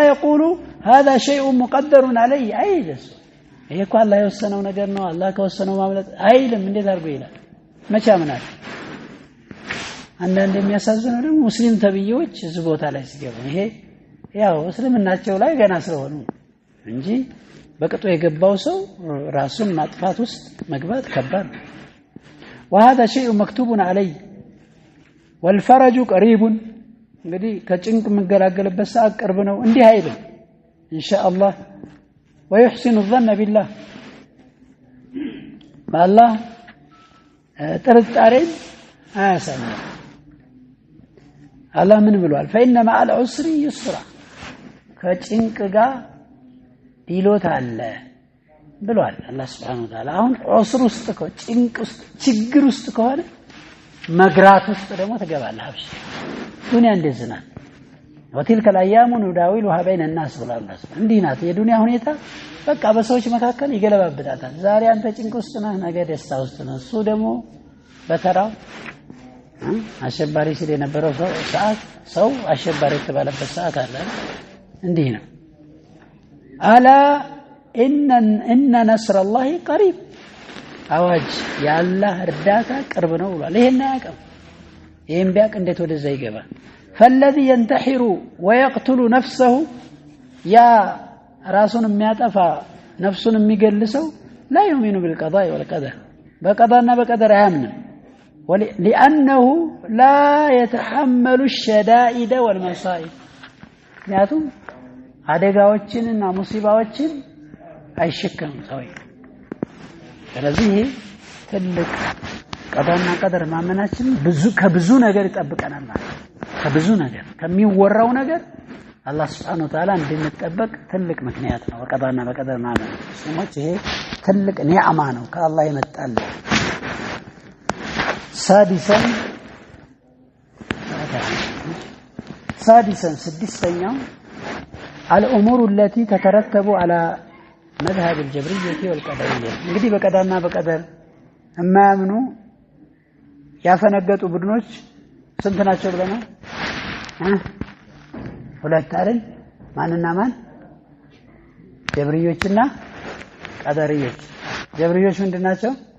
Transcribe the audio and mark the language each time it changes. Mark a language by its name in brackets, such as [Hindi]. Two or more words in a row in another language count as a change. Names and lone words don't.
[Arabic] يقول هذا شيء مقدر علي [Amharic] አይደስ ይሄ እኮ አላህ የወሰነው ነገር ነው አላህ ከወሰነው ማምለጥ አይልም እንዴት አድርጎ ይላል መቻምናል አንዳንድ የሚያሳዝነው ደግሞ ሙስሊም ተብዬዎች እዚህ ቦታ ላይ ሲገቡ ይሄ ያው እስልምናቸው ላይ ገና ስለሆኑ እንጂ በቅጡ የገባው ሰው ራሱን ማጥፋት ውስጥ መግባት ከባድ ነው [Arabic] وهذا شيء مكتوب عليه والفرج قريب [Amharic] እንግዲህ ከጭንቅ መገላገልበት ሰዓት ቅርብ ነው እንዲህ አይልም ኢንሻአላህ [Arabic] ويحسن الظن بالله [Amharic] بالله ጥርጣሬን አያሳየም አላህ ምን ብሏል [Arabic] فإن مع العسر يسرا [Amharic] ከጭንቅ ጋር ዲሎት አለ ብሏል አላህ [Arabic] سبحانه وتعالى [Amharic] አሁን ዑስር ውስጥ ጭንቅ ውስጥ ችግር ውስጥ ከሆነ መግራት ውስጥ ደግሞ ትገባለህ አብሽ ዱንያ እንደዚህ ናት ወቲልከ [Arabic] الأيام نداولها بين الناس [Amharic] ብሏል እንዲህ ናት የዱንያ ሁኔታ በቃ በሰዎች መካከል ይገለባብጣታል ዛሬ አንተ ጭንቅ ውስጥ ነህ ነገ ደስታ ውስጥ ነህ እሱ ደግሞ በተራው አሸባሪ ሲል የነበረው ሰዓት ሰው አሸባሪ የተባለበት ሰዓት አለ እንዲህ ነው [Arabic] ألا إن نصر الله قريب [Amharic] አዋጅ ያላህ እርዳታ ቅርብ ነው ብሏል ይሄን ያቀም ይሄን ቢያቅ እንዴት ወደዛ ይገባል [Arabic] فالذي ينتحر ويقتل نفسه يا [Amharic] ራሱን የሚያጠፋ ነፍሱን የሚገልሰው [Arabic] لا يؤمن بالقضاء والقدر [Amharic] በቀዳና በቀደር አያምንም [Arabic] لأنه لا يتحمل الشدائد والمصائب [Amharic] ምክንያቱም አደጋዎችንና ሙሲባዎችን አይሸከምም ሰው ስለዚህ ትልቅ ቀዳና ቀደር ማመናችን ከብዙ ነገር ይጠብቀናል ማለት ከብዙ ነገር ከሚወራው ነገር አላህ [Arabic] سبحانه وتعالى [Amharic] እንድንጠበቅ ትልቅ ምክንያት ነው በቀዳና በቀደር ማመን ስሞች ይሄ ትልቅ ኒዕማ ነው ከአላህ ይመጣል سادسا سدستኛው [Arabic] الامور التي تترتب على مذهب الجبرية والقدرية [Amharic] እንግዲህ በቀዳና በቀደር የማያምኑ ያፈነገጡ ቡድኖች ስንት ናቸው ብለናል ሁለት አይደል ማንና ማን ጀብሪዮችና ቀደሪዮች ጀብሪዮች ምንድናቸው